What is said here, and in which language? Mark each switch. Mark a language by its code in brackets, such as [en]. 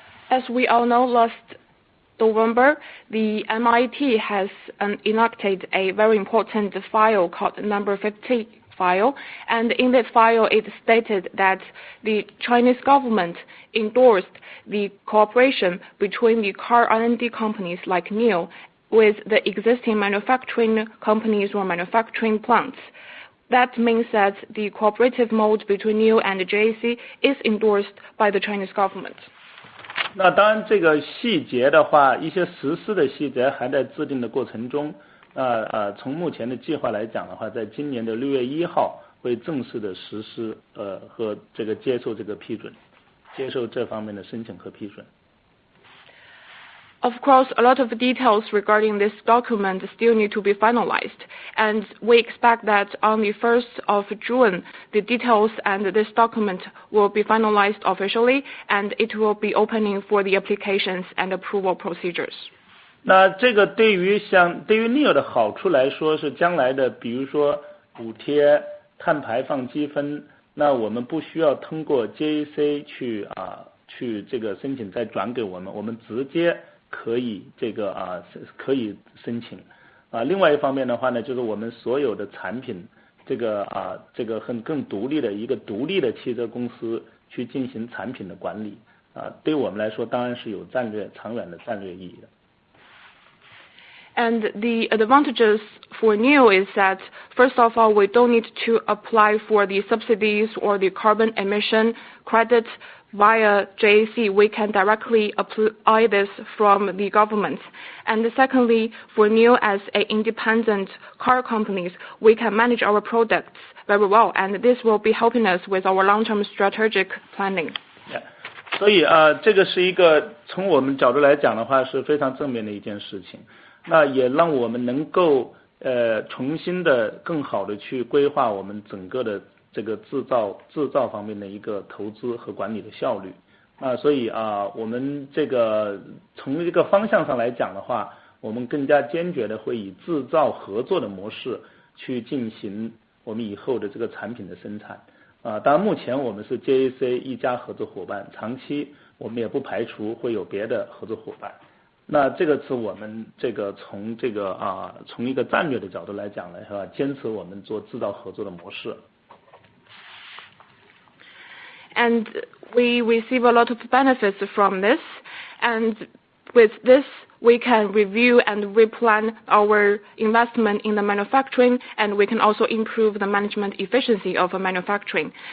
[en] As we all know, last November, the MIT has enacted a very important file called number 50 file, and in that file it stated that the Chinese government endorsed the cooperation between the car R&D companies like NIO with the existing manufacturing companies or manufacturing plants. That means that the cooperative mode between NIO and JAC is endorsed by the Chinese government. [zh] 那当然，这个细节的话，一些实施的细节还在制定的过程中。从目前的计划来讲的话，在今年的6月1号会正式的实施，和这个接受这个批准，接受这方面的申请和批准。 [en] Of course, a lot of details regarding this document still need to be finalized, and we expect that on the 1st of June, the details and this document will be finalized officially, and it will be opening for the applications and approval procedures. [zh] 那这个对于 NIO 的好处来说是将来的，比如说补贴、碳排放积分，那我们不需要通过 JAC 去这个申请再转给我们，我们直接可以可以申请。另外一方面的话呢，就是我们所有的产品，这个更独立的一个独立的汽车公司去进行产品的管理，对我们来说当然是有长远的战略意义的。 [en] And the advantages for NIO is that, first of all, we don't need to apply for the subsidies or the carbon emission credits via JAC. We can directly apply this from the government. And secondly, for NIO as an independent car companies, we can manage our products very well, and this will be helping us with our long-term strategic planning. Yeah. [zh] 所以这个是一个从我们角度来讲的话是非常正面的一件事情，那也让我们能够重新的更好的去规划我们整个的这个制造方面的一个投资和管理的效率所以我们这个从这个方向上来讲的话，我们更加坚决的会以制造合作的模式去进行我们以后的这个产品的生产当然目前我们是 JAC 一家合作伙伴，长期我们也不排除会有别的合作伙伴。那这个是我们这个从这个从一个战略的角度来讲呢，是吧？坚持我们做制造合作的模式。 [en] And we receive a lot of benefits from this, and with this we can review and replan our investment in the manufacturing, and we can also improve the management efficiency of manufacturing.